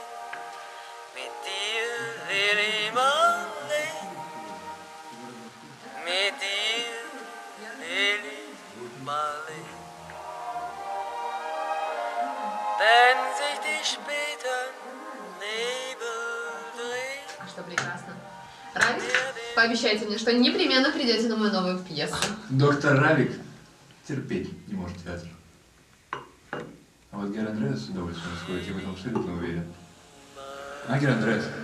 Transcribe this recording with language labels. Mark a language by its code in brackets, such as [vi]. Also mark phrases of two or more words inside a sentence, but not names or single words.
[de] Mit dir, Lili Marleen, mit dir, Lili Marleen. Wenn sich die späten Nebel drehen, [ru] А что прекрасно. Равик, пообещайте мне, что непременно придете на мою новую пьесу. Доктор Равик терпеть не может театр. А вот Гер Андреас с удовольствием сходит, я в этом абсолютно уверен. А, Гер Андреас?